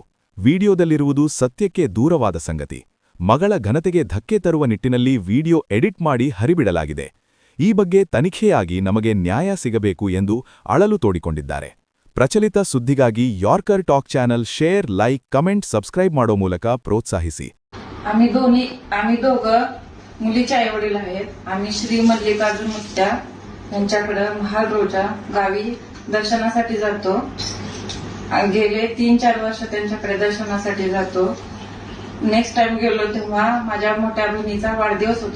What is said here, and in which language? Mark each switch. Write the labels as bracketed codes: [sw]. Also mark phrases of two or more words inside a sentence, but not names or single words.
[kn] ವಿಡಿಯೋದಲ್ಲಿರುವುದು ಸತ್ಯಕ್ಕೆ ದೂರವಾದ ಸಂಗತಿ. ಮಗಳ ಘನತೆಗೆ ಧಕ್ಕೆ ತರುವ ನಿಟ್ಟಿನಲ್ಲಿ ವಿಡಿಯೋ ಎಡಿಟ್ ಮಾಡಿ ಹರಿಬಿಡಲಾಗಿದೆ. ಈ ಬಗ್ಗೆ ತನಿಖೆಯಾಗಿ ನಮಗೆ ನ್ಯಾಯ ಸಿಗಬೇಕು ಎಂದು ಅಳಲು ತೋಡಿಕೊಂಡಿದ್ದಾರೆ. ಪ್ರಚಲಿತ ಸುದ್ದಿಗಾಗಿ ಯೋರ್ಕರ್ ಟಾಕ್ [en] channel share, like, comment, subscribe [kn] ಮಾಡೋ ಮೂಲಕ ಪ್ರೋತ್ಸಾಹಿಸಿ. [mr] आम्ही दोघं मुलीचे आईवडील आहेत. आम्ही श्री मल्लिकार्जुन मुत्या यांच्याकडे महालरोजा गावी दर्शनासाठी जातो. गेले 3-4 वर्ष त्यांच्याकडे दर्शनासाठी जातो. [en] next time [mr] गेलो तेव्हा माझ्या मोठ्या बहिणीचा वाढदिवस होतो.